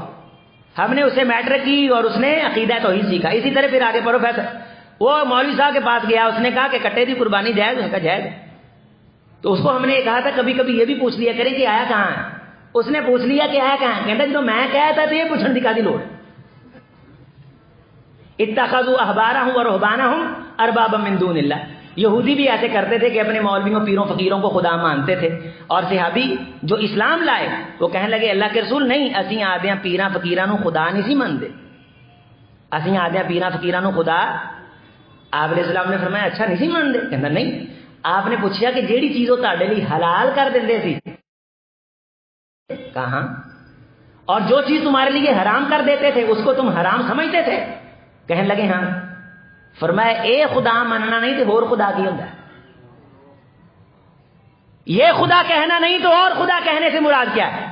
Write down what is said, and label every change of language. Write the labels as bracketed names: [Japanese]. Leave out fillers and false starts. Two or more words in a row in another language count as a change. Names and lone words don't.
[Urdu] ہم نے اسے میٹرک کی اور اس نے عقیدہ توحید سیکھا. اسی طرح پھر آگے پروفیسر وہ مولوی صاحب کے پاس گیا, اس نے کہا کہ [Punjabi] کٹے دی قربانی جائز, [Urdu] اس کا جائز. تو اس کو ہم نے کہا تھا کبھی کبھی یہ بھی پوچھ لیا کریں کہ آیا کہاں ہے. اس نے پوچھ لیا کہ آیا کہاں ہے, کہتا جب میں کہا تھا تو یہ پوچھنے کی [Punjabi] کادی لوڑ. [Arabic] اتخذوا احبارهم ورهبانهم اربابا من دون اللہ. [Urdu] یہودی بھی ایسے کرتے تھے کہ اپنے مولویوں پیروں فقیروں کو خدا مانتے تھے, اور صحابی جو اسلام لائے وہ کہنے لگے اللہ کے رسول نہیں [Punjabi] اسی آدیاں پیراں فقیراں نو خدا نہیں سی مانتے, اسی آدیاں پیراں فقیراں نو خدا. [Urdu] آپ علیہ السلام نے فرمایا اچھا نہیں سی مانتے, کہنا نہیں. آپ نے پوچھا کہ [Punjabi] جیڑی چیز وہ تہاڈے لئی حلال کر دیندے سی کہاں, [Urdu] اور جو چیز تمہارے لیے حرام کر دیتے تھے اس کو تم حرام سمجھتے تھے, کہنے لگے ہاں. فرمایا [Punjabi] اے خدا مننا نہیں تو اور خدا کی ہوندا ہے, [Urdu] یہ خدا کہنا نہیں تو اور خدا کہنے سے مراد کیا ہے؟